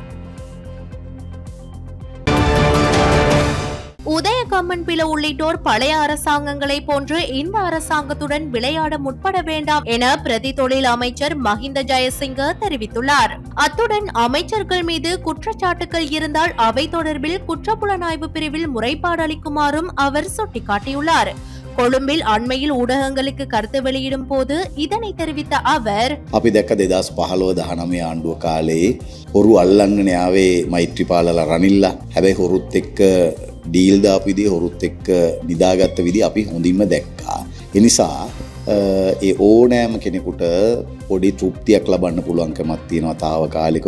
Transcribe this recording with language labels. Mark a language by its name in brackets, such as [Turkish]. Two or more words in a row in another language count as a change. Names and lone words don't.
[Tamil] உதய கம்மன்பில உள்ளிட்டோர் பழைய அரசாங்கங்களை போன்று இந்த அரசாங்கத்துடன் விளையாட முற்பட வேண்டாம் என பிரதி தொழில் அமைச்சர் மஹிந்த ஜயசிங்க தெரிவித்துள்ளார். அத்துடன் அமைச்சர்கள் மீது குற்றச்சாட்டுகள் இருந்தால் அவை தொடர்பில் குற்றப்புலனாய்வு பிரிவில் முறைப்பாடு அளிக்குமாறும் அவர் சுட்டிக்காட்டியுள்ளார். கொழும்பில் அண்மையில் ஊடகங்களுக்கு கருத்து வெளியிடும் போது இதனை தெரிவித்த அவர், [Sinhala] අපි දැක්ක 2015-19 ආණ්ඩුව කාලේ හොරු අල්ලන්නනේ ආවේ මෛත්‍රීපාලලා රනිල්ලා. හැබැයි හොරුත් එක්ක ඩීල් දාපු විදිහ හොරුත් එක්ක නිදාගත්ත විදිහ අපි හොඳින්ම දැක්කා. ඒ නිසා ඒ ඕනෑම කෙනෙකුට පොඩි තෘප්තියක් ලබන්න පුළුවන්කමක් තියෙනවා తాවකාලිකව.